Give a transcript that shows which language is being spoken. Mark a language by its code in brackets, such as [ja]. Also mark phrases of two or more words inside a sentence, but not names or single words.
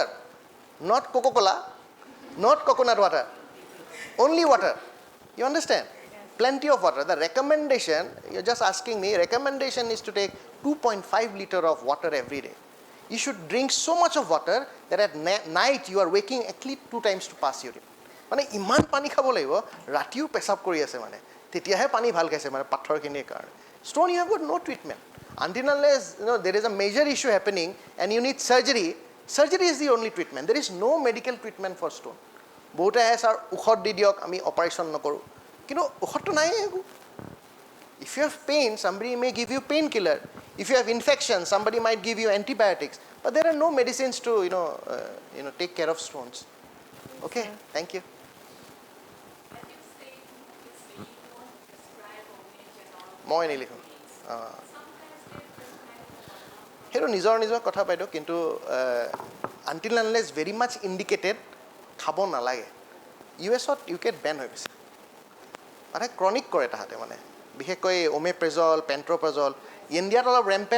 [en] Not Coca-Cola, not coconut water, only water. You understand? Plenty of water. The recommendation, you're just asking me, recommendation is to take 2.5 liter of water every day. You should drink so much of water that at night you are waking at least 2 times to pass urine. [as] মানে ইমান পানী খাব লাগিব ৰাতিও পেচাব কৰি আছে মানে তেতিয়াহে পানী ভাল খাইছে মানে পাথৰখিনিৰ কাৰণে [en] stone you have got no treatment until unless there is a major issue happening and you need surgery is the only treatment there is no medical treatment for stone [as] বহুতে আহে ছাৰ ঔষধ দি দিয়ক আমি অপাৰেশ্যন নকৰোঁ কিন্তু ঔষধটো নাই একো [en] if you have pain somebody may give you painkiller if you have infection somebody might give you antibiotics but there are no medicines to take care of stones okay thank you [as] মই নিলিখোঁ সেইটো নিজৰ কথা বাইদেউ কিন্তু [en] until unless very much indicated [as] খাব নালাগে ইউএছত ইউকেট বেন হৈ গৈছে মানে ক্ৰনিক কৰে তাহাঁতে মানে বিশেষকৈ ওমেপ্ৰেজল পেণ্ট্ৰপ্ৰেজল ইণ্ডিয়াত অলপ ৰেম্পেণ্ট